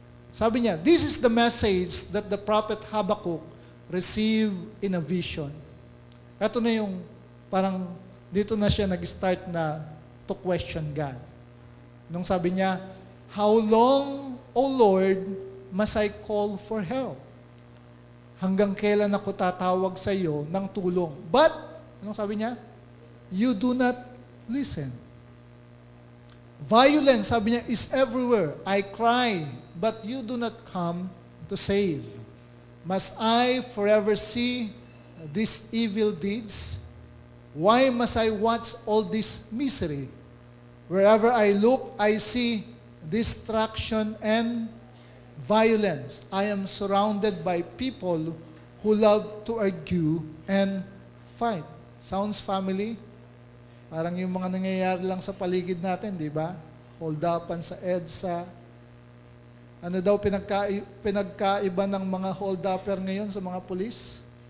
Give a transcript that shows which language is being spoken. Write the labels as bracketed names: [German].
[Filipino] Sabi niya, [English] this is the message that the prophet Habakkuk received in a vision. [Filipino] Ito na yung parang dito na siya nag-start na [English] to question God. [Filipino] Nung sabi niya, [English] how long, O Lord, must I call for help? [Filipino] Hanggang kailan ako tatawag sa iyo ng tulong? [English] But, [Filipino] anong sabi niya? [English] You do not listen. Violence, [Filipino] sabi niya, [English] is everywhere. I cry, but you do not come to save. Must I forever see these evil deeds? Why must I watch all this misery? Wherever I look, I see destruction and violence. I am surrounded by people who love to argue and fight. Sounds family? [Filipino] Parang yung mga nangyayari lang sa paligid natin, di ba? Hold-upan sa EDSA. Ano daw pinagkaiba ng mga hold-upper ngayon sa mga pulis?